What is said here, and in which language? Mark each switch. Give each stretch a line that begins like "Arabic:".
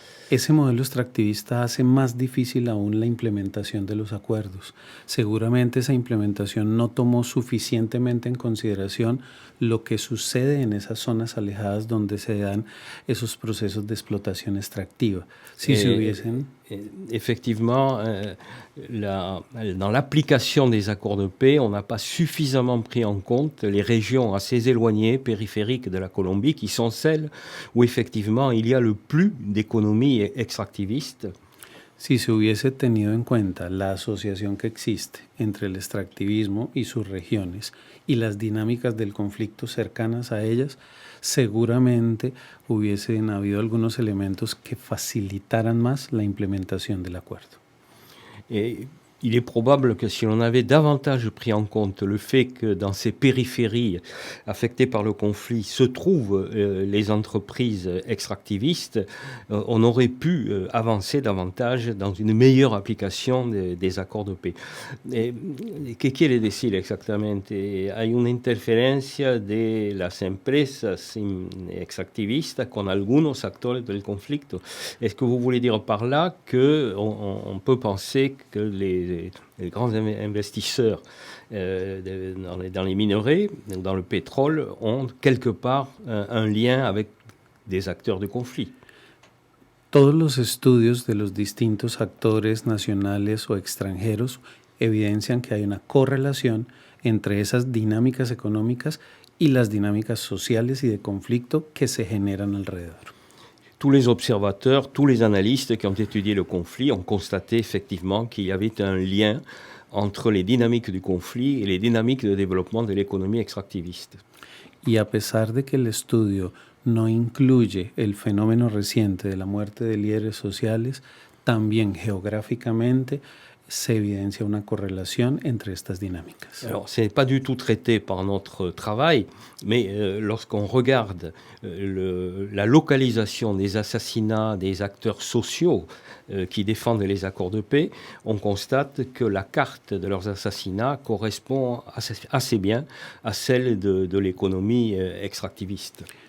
Spanish: Ese modelo extractivista hace más difícil aún la implementación de los acuerdos. Seguramente esa implementación no tomó suficientemente en consideración lo que sucede en esas zonas alejadas donde se dan esos procesos de explotación extractiva. Si se hubiesen...
French: Effectivement, dans l'application des accords de paix, on n'a pas suffisamment pris en compte les régions assez éloignées, périphériques de la Colombie, qui sont celles où effectivement il y a le plus d'économies extractivistes.
Spanish: Si se hubiese tenido en cuenta la asociación que existe entre el extractivismo y sus regiones y las dinámicas del conflicto cercanas a ellas, seguramente hubiesen habido algunos elementos que facilitaran más la implementación del acuerdo.
French: Il est probable que si l'on avait davantage pris en compte le fait que dans ces périphéries affectées par le conflit se trouvent les entreprises extractivistes, on aurait pu avancer davantage dans une meilleure application des accords de paix.
Spanish: ¿Qué quiere decir exactamente? Hay una interferencia de las empresas extractivistas con algunos actores del conflicto.
French: Est-ce que vous voulez dire par là qu'on peut penser que les grands investisseurs dans les minerais, dans le pétrole, ont quelque part un lien avec des acteurs de conflit?
Spanish: Todos los estudios de los distintos actores nacionales o extranjeros evidencian que hay una correlación entre esas dinámicas económicas y las dinámicas sociales y de conflicto que se generan alrededor.
French: Tous les observateurs, tous les analystes qui ont étudié le conflit ont constaté effectivement qu'il y avait un lien entre les dynamiques du conflit et les dynamiques de développement de l'économie extractiviste.
Spanish: Y a pesar de que el estudio no incluye el fenómeno reciente de la muerte de líderes sociales, también geográficamente se evidencia una correlación entre estas dinámicas.
French: Alors, ce n'est pas du tout traité par notre travail, mais lorsqu'on regarde la localisation des assassinats des acteurs sociaux qui défendent les accords de paix, on constate que la carte de leurs assassinats correspond assez bien à celle de l'économie extractiviste.